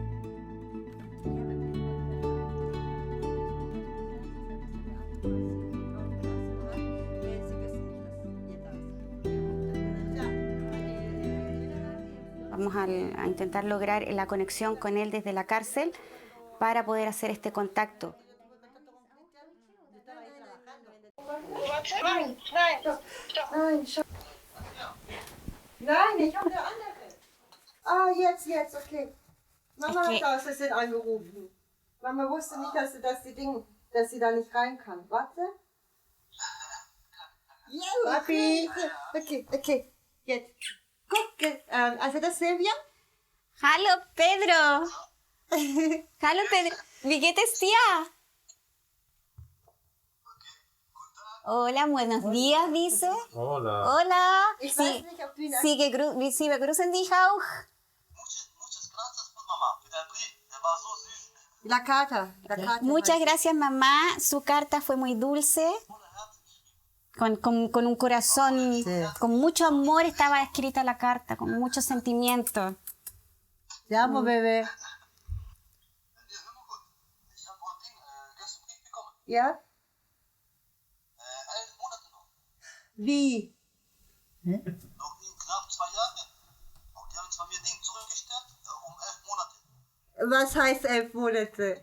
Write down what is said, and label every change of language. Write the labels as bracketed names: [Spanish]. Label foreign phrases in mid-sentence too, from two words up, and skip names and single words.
[Spanish] Vamos a intentar lograr la conexión con él desde la cárcel para poder hacer este contacto. [German] Nein, ich habe eine andere. Ah, jetzt, okay. Mama hat aus Versehen angerufen. Mama wusste nicht, dass sie da nicht rein kann. Warte. Ja, Papi. Okay, jetzt. Guck, also das Silvia. Hallo, Pedro. Hallo, Pedro. Wie geht es dir? [Spanish] Hola, buenos días, dice. Hola. Hola. [German] Ich weiß nicht, ob du ihn Sie begrüßen dich auch. [Spanish] La carta. Muchas gracias, mamá. Su carta fue muy dulce. Con un corazón, con mucho amor estaba escrita la carta, con mucho sentimiento. Te amo, bebé. [German] Ja? Wie? Noch in knapp 2 Jahren. Und die haben zwar mir Ding zurückgestellt, 11 Monate. Was heißt 11 Monate?